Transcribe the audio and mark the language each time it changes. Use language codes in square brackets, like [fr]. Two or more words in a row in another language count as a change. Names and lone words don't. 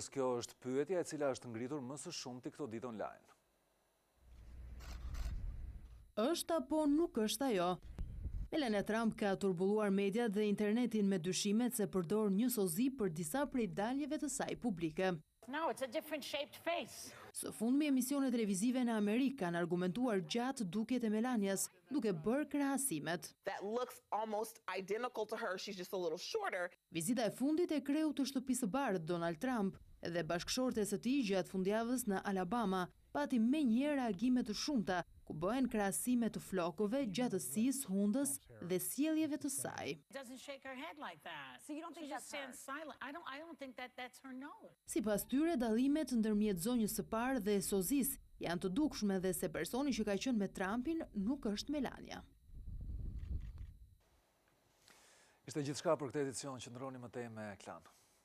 [sq] Kjo është pyetja e cila është ngritur më së shumti këto ditë online. Është apo nuk është ajo? Melania Trump ka turbulluar mediat dhe internetin me dyshimet se përdor një sozi për disa prej daljeve të saj publike. [en] No, it's a different shaped face. [sq] Së fundmi emisione televizive në Amerikë kanë argumentuar gjatë dukjet e Melanias, duke bërë krahasimet. [en] That looks almost identical to her, she's just a little shorter. [sq] Vizita e fundit e kreut të Shtëpisë së Bardhë Donald Trump dhe bashkëshortes së tij gjatë fundjavës në Alabama pati menjëherë reagime të shumta, ku bëhen krahasime të flokëve, gjatësisë, hundës dhe sjelljeve të saj. [en] Doesn't shake her head like that. So you don't think that's stands silent. I don't think that's her no. [sq] Sipas tyre, dallimet ndërmjet zonjës së parë dhe sozis janë të dukshme dhe se personi që ka qenë me Trumpin nuk është Melania. Ishte gjithçka për këtë edicion, qëndroni më tej me Klan.